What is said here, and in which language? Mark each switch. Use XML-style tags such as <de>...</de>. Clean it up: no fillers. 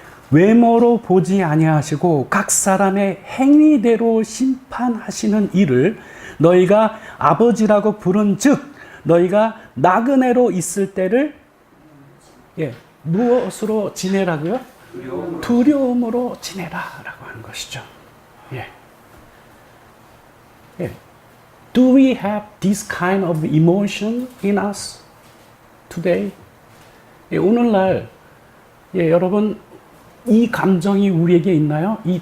<ko>외모로 보지 아니하시고 각 사람의 행위대로 심판하시는 이를 너희가 아버지라고 부른즉 너희가 나그네로 있을 때를 무엇으로 지내라고요? 두려움으로 지내라라고 하는 것이죠.</ko> <en>Do we have this kind of emotion in us today?</en> <ko>오늘날 여러분 이 감정이 우리에게 있나요?</ko>